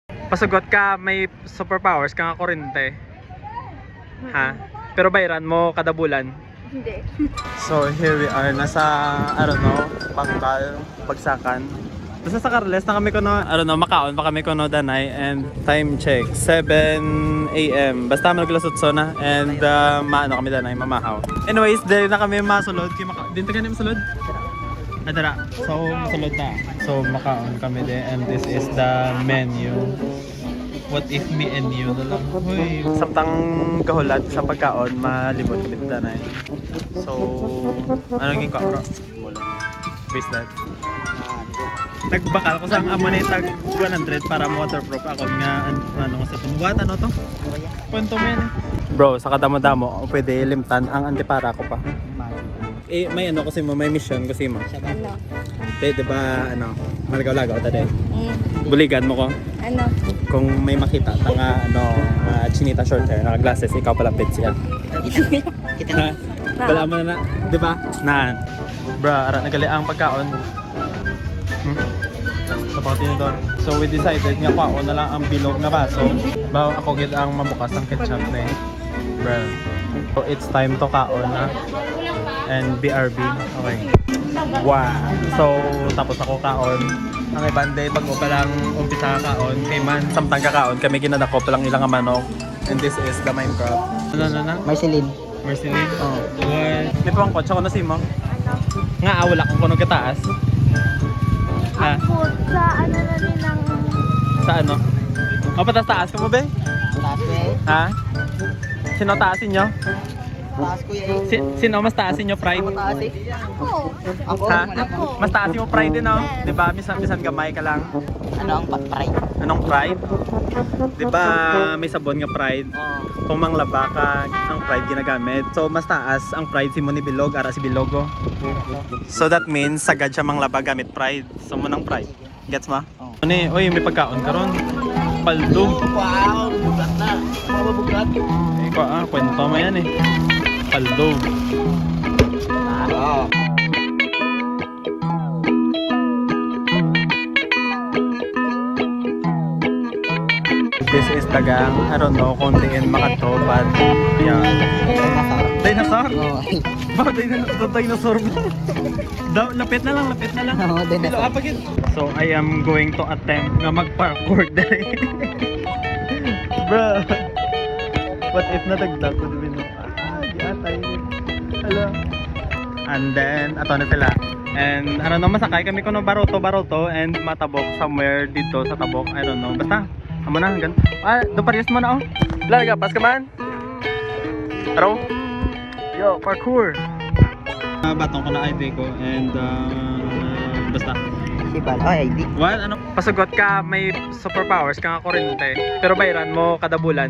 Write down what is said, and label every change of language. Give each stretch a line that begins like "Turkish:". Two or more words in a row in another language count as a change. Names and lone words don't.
Hiligaynon: Pasugot ka, may superpowers ka nga kurente. Ha? Pero bayaran mo kada bulan.
Filipino: Hindi.
English: So here we are, nasa, I don't know, Bangkal, Bagsakan.
Hiligaynon: Basta sa Carles na kami kuno,
English: I don't know,
Hiligaynon: makaon pa kami kuno danay,
English: and time check, 7 AM.
Hiligaynon: Basta maglasot so na, and maano kami danay, mamahaw. Anyways, dahil na kami masulod, din ta kami masulod? Adara, so masulod na. So makaon kami din,
English: and this is the menu. What if me and you
Filipino: na lang?
Hiligaynon: Uy, samtang kahulat sa pagkaon, malibot kami danay. So, ano naging kakro? Bracelet. Nagbakal ko sa amo na tag 100 para waterproof ako nga ano sa what ano to?
Filipino: Kwento mo yan.
Hiligaynon: Bro, sa kadamo-damo pwede limtan ang antipara ko pa. Eh may ano kasi mo, may mission kasi mo. Ano? Di ba ano, malagaw-lagaw ta din. Buligan mo ko. Ano? Kung may makita tanga ano, chinita short hair, naka-glasses, ikaw palapit siya. Kita Ha? Wala mo na, di ba? Na. Bra, ara nagali ang pagkaon.
Filipino: Sapatin nito.
English: So we decided
Hiligaynon: nga pa na lang ang bilog na baso. Bago ako gid ang mabukas ang ketchup na eh.
English: Bro. So it's time to
Hiligaynon: kaon na.
English: And BRB. Okay.
Hiligaynon: Wow. So tapos ako kaon. Ang ibande pag mo pa lang umpisa kaon, kay man samtang kakaon kami ginadako pa lang ilang manok.
English: And this is the Minecraft.
Hiligaynon: Ano? Marceline. Marceline? Oo. What? May pang kotse ko na si mo. Nga awala kung kuno kitaas. Ha? Ako sa ano na rin ng... Sa ano? O patas-taas ka mo be? Taas ko eh.
Filipino: Ha? Sino taasin nyo?
Hiligaynon: Taas ko eh.
Filipino: Sino mas taasin nyo pride?
Hiligaynon: Taas eh. Ako. Ako. Ha?
Filipino: Mas taasin mo pride din no?
Hiligaynon: Diba? Misan gamay ka lang. Ano ang patparay?
Filipino: Anong pride?
Hiligaynon: Diba may sabon nga pride? Kung manglaba ka ng pride ginagamit. So mas taas ang pride si mo ni Bilog, ara si Bilogo.
English: So that means
Hiligaynon: sagad siya manglaba gamit pride. So mo ng pride. Gets mo? Ano eh? Uy, may pagkaon ka ron. Paldo. Wow! Bugat na. Mababugat.
Filipino: Eh, kwento mo yan eh. Paldo.
Hiligaynon: Oo.
English: This is tagang, I don't know
Hiligaynon: kung diin makato,
English: but yeah. Dinosaur?
Hiligaynon: Oo.
Filipino: Bakit dinosaur mo? Lapit na lang.
Hiligaynon: Oo,
English: dinosaur. So I am going to attempt
Hiligaynon: na mag-parkour dahil.
English: Bro, what if
Hiligaynon: natagdag ko din no? Di atay. Hello.
English: And then,
Hiligaynon: ato na sila.
English: And I don't know,
Hiligaynon: masakay kami kuno baroto and matabok somewhere dito sa tabok.
English: I don't know.
Hiligaynon: Basta, amo na hanggang. Doon parehas mo na oh. Larga, pas ka man. Taro. Yo, parkour. Batong ko na ID ko and basta. Sibal. Oh, ID.
English: What? Ano?
Hiligaynon: Pasugot ka, may superpowers ka nga kurente. Pero bayaran mo kada bulan.